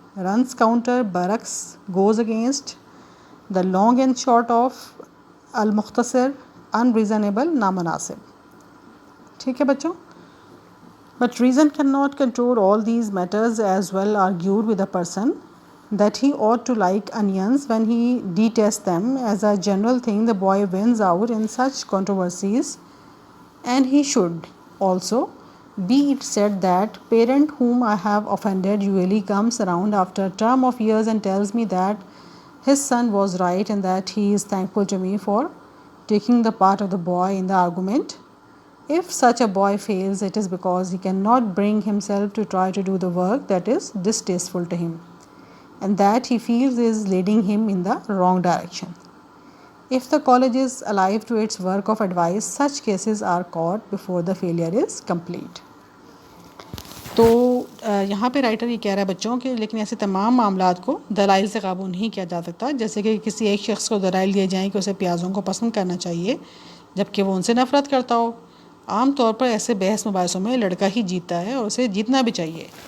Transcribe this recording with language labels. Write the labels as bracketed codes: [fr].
[ur] Runs counter برعکس [en] Goes against. The long and short of [ur] المختصر unreasonable نامناسب. ٹھیک ہے بچوں. [en] But reason can not control all these matters as well argued with a person that he ought to like onions when he detests them. As a general thing, the boy wins out in such controversies, and he should also. Be it said that parent whom I have offended usually comes around after a term of years and tells me that his son was right and that he is thankful to me for taking the part of the boy in the argument. If such a boy fails, it is because he cannot bring himself to try to do the work that is distasteful to him and that he feels is leading him in the wrong direction. If the college is alive to its work of advice, such cases are caught before the failure is complete. [ur] تو یہاں پہ writer یہ کہہ رہا ہے بچوں کہ لیکن ایسے تمام معاملات کو دلائل سے قابو نہیں کیا جا سکتا. جیسے کہ کسی ایک شخص کو دلائل دیے جائیں کہ اسے پیازوں کو پسند کرنا چاہیے جبکہ وہ ان سے نفرت کرتا ہو. عام طور پر ایسے بحث مباحثوں میں لڑکا ہی جیتتا ہے اور اسے جیتنا بھی چاہیے.